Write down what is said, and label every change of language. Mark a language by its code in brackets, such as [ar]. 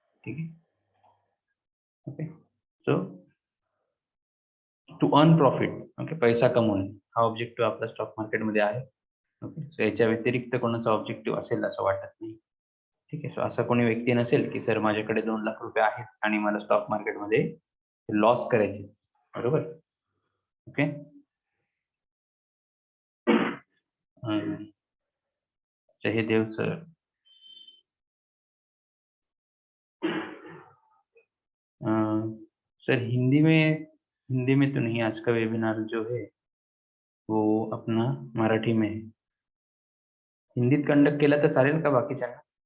[mr] ठीक आहे, okay. [en] so to earn profit, [mr] okay, पैसा कमवणे हा ऑब्जेक्टिव्ह आपला स्टॉक मार्केटमध्ये आहे। ओके, सो याच्या व्यतिरिक्त कोणाचा ऑब्जेक्टिव्ह असेल असं वाटत नाही। ठीक आहे, सो असा कोणी व्यक्ती नसेल की सर माझ्याकडे 2 लाख रुपये आहेत आणि मला स्टॉक मार्केटमध्ये लॉस करायचे, बरोबर। [hi] Okay, Jaydev sir, sir Hindi में तो नहीं, आज का वेबिनार जो है वो अपना मराठी में है। [mr] हिंदीत कंडक्ट केला तर चालेल का बाकीच्यांना?